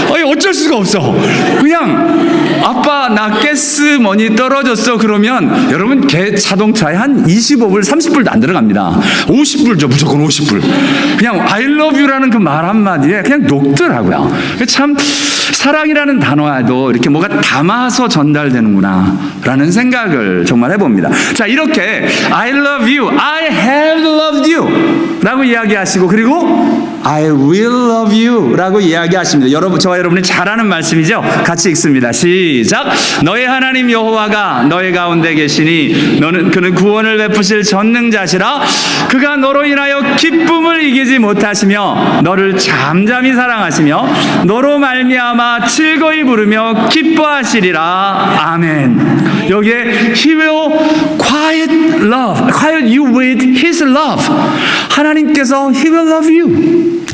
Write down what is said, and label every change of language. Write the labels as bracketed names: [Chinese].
[Korean] 어쩔 수가 없어. 그냥 아빠 나 가스머니 떨어졌어 그러면 여러분 개 자동차에 한 25불 30불도 안 들어갑니다. 50불 줘, 무조건 50불. 그냥 [English] I love you [Korean] 라는 그 말 한마디에 그냥 녹더라고요. 참 사랑이라는 단어에도 이렇게 뭐가 담아서 전달되는구나 라는 생각을 정말 해봅니다. 자, 이렇게 [English] I love you, I have loved you [Korean] 라고 이야기하시고, 그리고 [English] I will love you [Korean] 라고 이야기하십니다. 여러분, 저와 여러분이 잘 아는 말씀이죠. 같이 읽습니다. 시작. 너의 하나님 여호와가 너의 가운데 계시니 그는 구원을 베푸실 전능자시라. 그가 너로 인하여 기쁨을 이기지 못하시며 너를 잠잠히 사랑하시며 너로 말미암아 즐거이 부르며 기뻐하시리라. 아멘. 여기에 [English] He will quiet you with His love. [Korean] 하나님께서 [English] He will love you.